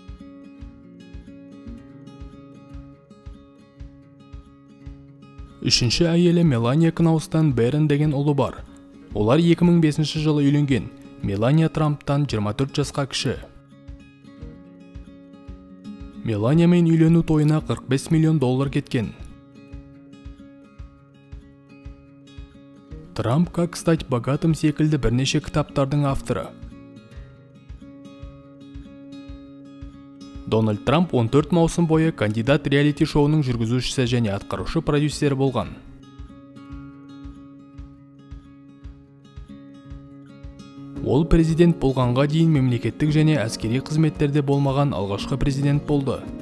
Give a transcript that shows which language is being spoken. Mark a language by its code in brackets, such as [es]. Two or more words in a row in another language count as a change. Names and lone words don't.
[kk] Үшінші әйелі Мелания Кнаустан Бэрон деген ұлы бар. Олар 2005 жылы үйленген. Мелания Трамптан 24 жасқа кіші. Мелания мен үйлену тойына $45 миллион кеткен. Трамп [ru] «Как стать богатым» [kk] секілді бірнеше кітаптардың авторы. Дональд Трамп 14 маусым бойы кандидат реалити шоуының жүргізушісі және атқарушы продюсері болған. Ол президент болғанға дейін мемлекеттік және әскери қызметтерде болмаған алғашқы президент болды.